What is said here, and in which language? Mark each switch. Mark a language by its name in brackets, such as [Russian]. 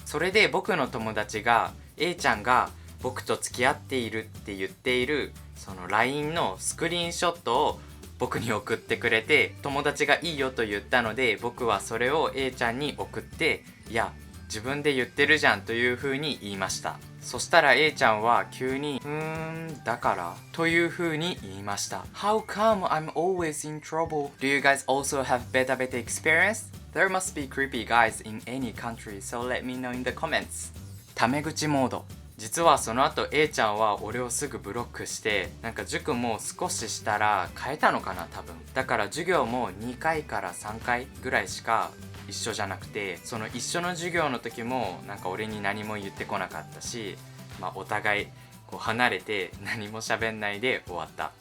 [Japanese] それで僕の友達が A ちゃんが僕と付き合っているって言っているその LINE のスクリーンショットを僕に送ってくれて、友達がいいよと言ったので僕はそれを A ちゃんに送って、いや自分で言ってるじゃんという風に言いました。そしたら A ちゃんは急にだからという風に言いました。 [English] How come I'm always in trouble? Do you guys also have beta beta experience? There must be creepy guys in any country, so let me know in the comments. [Japanese] タメ口モード。実はその後 A ちゃんは俺をすぐブロックして、なんか塾も少ししたら変えたのかな多分。だから授業も2回から3回ぐらいしか一緒じゃなくて、その一緒の授業の時もなんか俺に何も言ってこなかったし、お互いこう離れて何も喋んないで終わった。